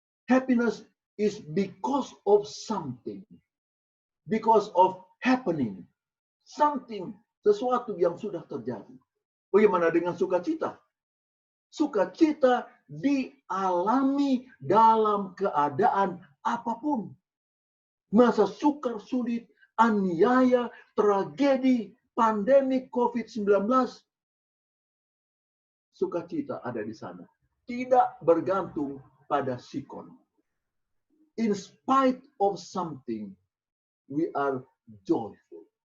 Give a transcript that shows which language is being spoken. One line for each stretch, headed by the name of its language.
English: Happiness is because of something. Because of happening.
Indonesian: Something, sesuatu yang sudah terjadi. Bagaimana dengan sukacita? Sukacita dialami dalam keadaan apapun. Masa sukar sulit, aniaya, tragedi, pandemi COVID-19. Sukacita ada di sana. Tidak bergantung pada sikon.
English: In spite of something, we are joyful.